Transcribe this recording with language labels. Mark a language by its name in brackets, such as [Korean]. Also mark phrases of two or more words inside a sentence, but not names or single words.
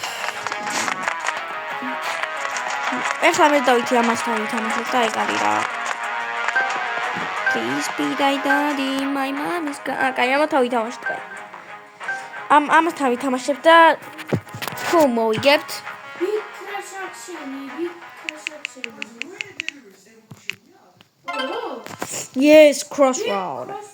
[Georgian] ეხლა მე დავით ამასთან ვითამაშოთ და ეგარი რა. [English] Please be daddy my mom is gone. [Georgian] კაი, ამათავი თამაშობ. ამასთან ვითამაშებ და თუ მოვიგებთ. [English] Yes, crossroad.